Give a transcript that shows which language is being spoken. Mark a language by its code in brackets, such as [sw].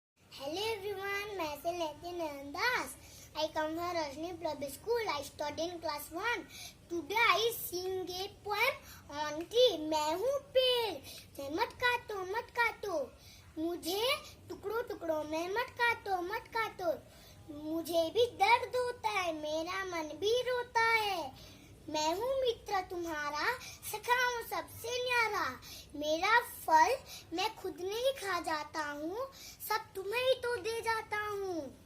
[en] Hello everyone, [hi] मैं से लेती Nanda's. [en] I come from Roshni Public School. I study in class 1. Today I sing a poem on tree. [hi] मैं हूँ पेड़, मत काटो. मुझे टुकड़ों टुकड़ों में मत काटो. मुझे भी दर्द होता है, मेरा मन भी रोता है. मैं हूँ मित्र तुम्हारा, सखा हूँ सबसे न्यारा. मेरा फल मैं खुद नहीं खा जाता हूँ, सब तुम्हें ही तो दे जाता हूँ.